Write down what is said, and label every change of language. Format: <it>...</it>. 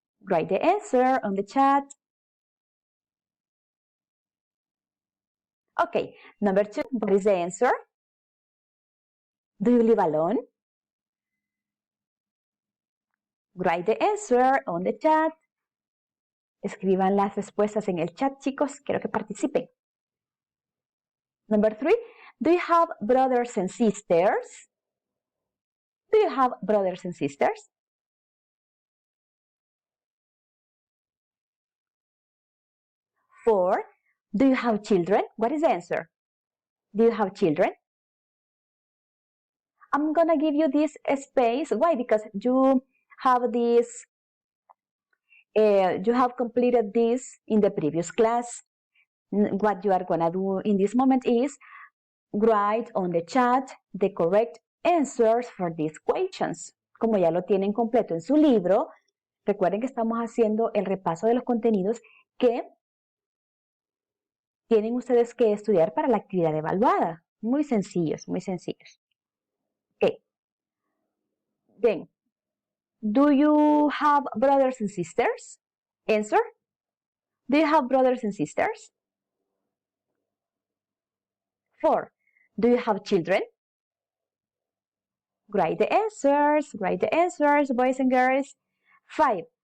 <en>Write the answer on the chat. Okay, number 2, what is the answer? Do you live alone? Write the answer on the chat.</en> <es>Escriban las respuestas en el chat, chicos. Quiero que participen.</es> <en>Number 3, do you have brothers and sisters? Do you have brothers and sisters? Four, do you have children? What is the answer? Do you have children? I'm gonna give you this space. Why? Because you have this, you have completed this in the previous class. What you are gonna do in this moment is write on the chat the correct answers for these questions.</en> <es>Como ya lo tienen completo en su libro, recuerden que estamos haciendo el repaso de los contenidos que tienen ustedes que estudiar para la actividad evaluada. Muy sencillos, muy sencillos.</es> <en>Okay. Then, do you have brothers and sisters? Answer. Do you have brothers and sisters? 4. Do you have children? Write the answers, boys and girls. 5.</en>